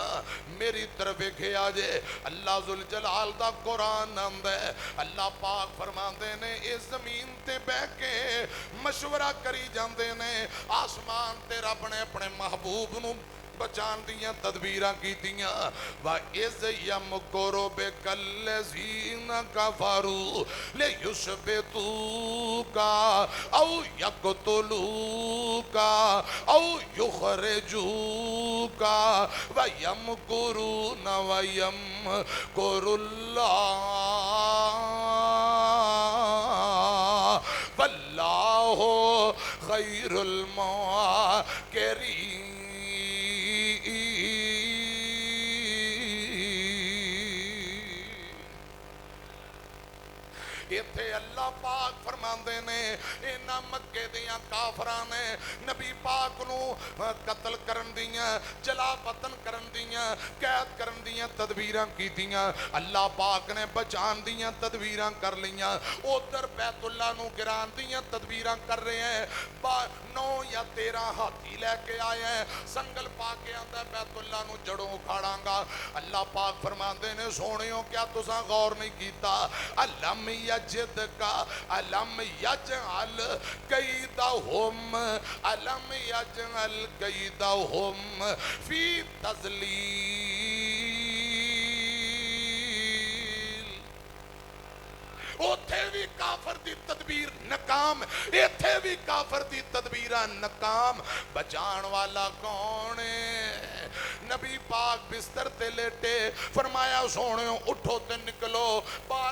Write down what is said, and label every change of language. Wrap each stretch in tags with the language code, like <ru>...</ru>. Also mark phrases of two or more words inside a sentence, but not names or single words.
<pa>میری طرف ویکھیا جے، اللہ ذوالجلال دا قرآن آندا ہے، اللہ پاک فرماندے نے اس زمین تے بہہ کے مشورہ کری جاندے نے، آسمان تے رب نے اپنے محبوب نوں بچان دیاں تدبیراں کیتیاں.</pa> <ar>وإذ يمكر بك الذين كفروا ليثبتوك أو يقتلوك أو يخرجوك ويمكرون ويمكر الله والله خير الماكرين.</ar> <pa>ایتھے اللہ پاک فرماندے نے انہاں مکے دیاں کافراں نے نبی پاک نوں قتل کرن دیاں، جلا وطن کرن دیاں، قید کرن دیاں تدبیراں کیتیاں. اللہ پاک نے بچان دیاں تدبیراں کر لیاں. اودھر بیت اللہ نوں گران دیاں تدبیراں کر رہے ہیں. 9 یا 13 ہاتھی لَیکے آئے ہیں، سنگل پا کے آندا بیت اللہ نوں جڑاں اکھاڑانگا. اللہ پاک فرماندے نے سوہݨیو کیا تساں غور نہیں کیتا?</pa> <ar>ألم يجد كا ألم يجعل كيدهم ألم يجعل كيدهم في تضليل.</ar> <pa>اوتھے وی کافر دی تدبیر ناکام، ایتھے وی کافر دی تدبیراں ناکام. بچاݨ والا کون ہے? نبی پاک بستر تے لیٹے، فرمایا سوہݨیو اٹھو تے نکلو باہر.</pa>